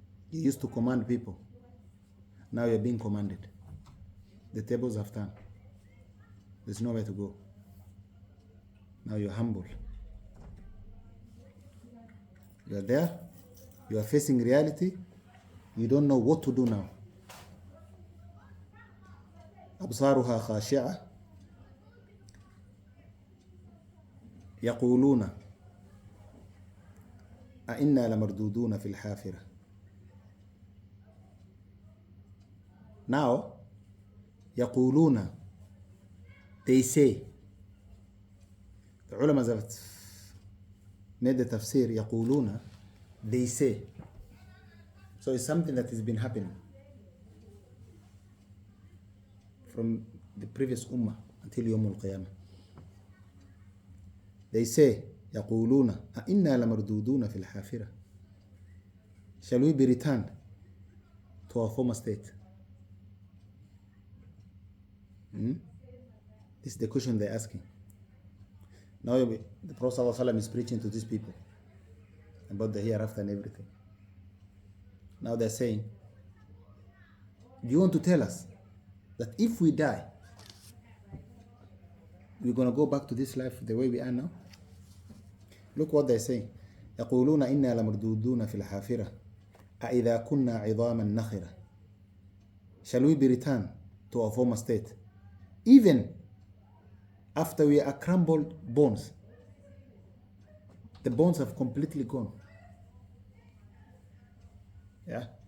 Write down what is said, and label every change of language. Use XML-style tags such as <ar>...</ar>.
<en>You used to command people. Now you're being commanded. The tables have turned. There's nowhere to go. Now you're humble. You're there. You are facing reality. You don't know what to do now.</en> <ar>أبصارها خاشعة يقولون أئنا لمردودون في الحافرة.</ar> <en>Now, يقولون, they say. The ulama that made the tafsir, يقولون, they say. So it's something that has been happening from the previous ummah until يوم القيامة.</en> <ar>They say, يقولون أئنا لمردودون في الحافرة.</ar> <en>Shall we be returned to our former state? This is the question they're asking. Now the Prophet ﷺ is preaching to these people about the hereafter and everything. Now they're saying, do you want to tell us that if we die, we're going to go back to this life the way we are now? Look what they're saying.</en> <ar>يقولون إنا لمردودون في الحافرة أإذا كنا عظاما نخرة.</ar> <en>Shall we be returned to our former state even after we are crumbled bones? The bones have completely gone. Yeah.</en>